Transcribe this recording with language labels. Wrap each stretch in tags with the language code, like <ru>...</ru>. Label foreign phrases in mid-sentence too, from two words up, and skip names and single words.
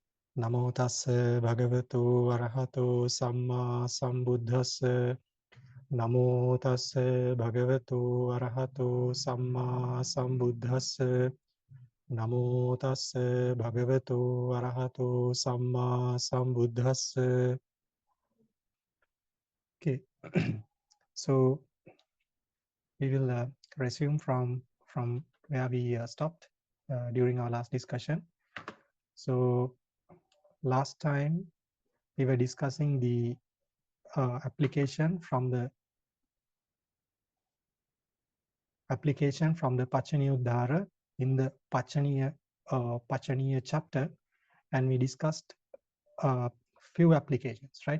<pi>Namo tassa bhagavato arahato samma sambuddhassa. Namo tassa bhagavato arahato samma sambuddhassa. Namo tassa bhagavato arahato samma sambuddhassa.</pi> <en>Okay, so we will resume from where we stopped during our last discussion. So last time we were discussing the application from the Paccanīyuddhāra in the Paccanīya chapter, and we discussed few applications, right?</en>